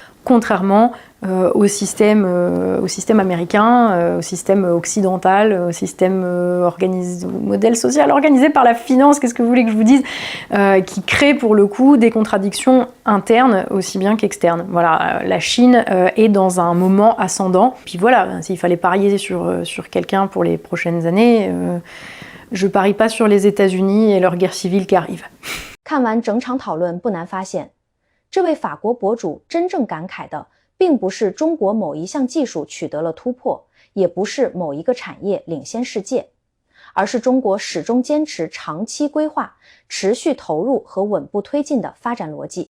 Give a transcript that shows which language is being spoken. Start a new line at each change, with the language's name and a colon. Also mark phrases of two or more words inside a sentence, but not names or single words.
French: contrairement au système américain, au système occidental, au système au modèle social organisé par la finance, qu'est-ce que vous voulez que je vous dise, qui crée pour le coup des contradictions internes aussi bien qu'externes. Voilà, la Chine est dans un moment ascendant. Puis voilà, s'il fallait parier sur quelqu'un pour les prochaines années, je parie pas sur les États-Unis et leur guerre civile qui arrive.
Chinese: 看完整场讨论，不难发现，这位法国博主真正感慨的，并不是中国某一项技术取得了突破，也不是某一个产业领先世界，而是中国始终坚持长期规划、持续投入和稳步推进的发展逻辑。